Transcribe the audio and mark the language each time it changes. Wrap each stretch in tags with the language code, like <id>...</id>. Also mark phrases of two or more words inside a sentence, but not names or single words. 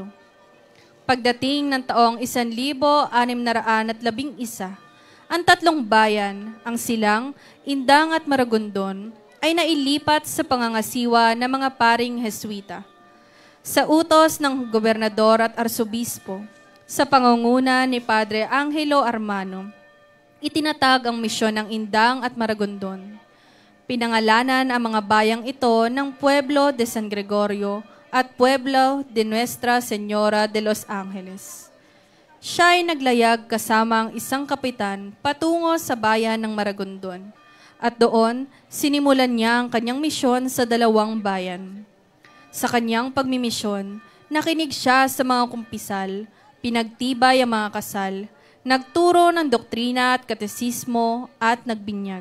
<tl>Pagdating ng taong 1611, ang tatlong bayan, ang Silang, Indang at Maragondon, ay nailipat sa pangangasiwa ng mga paring Heswita. Sa utos ng gobernador at arsobispo, sa pangunguna ni Padre Angelo Armano, itinatag ang misyon ng Indang at Maragondon. Pinangalanan ang mga bayang ito ng</tl> <es>Pueblo de San Gregorio</es> <tl>at</tl> <es>Pueblo de Nuestra Señora de los Angeles.</es> <tl>Siya ay naglayag kasama ang isang kapitan patungo sa bayan ng Maragondon. At doon, sinimulan niya ang kanyang misyon sa dalawang bayan. Sa kanyang pagmimisyon, nakinig siya sa mga kumpisal, pinagtibay ang mga kasal, nagturo ng doktrina at katesismo at nagbinyag.</tl>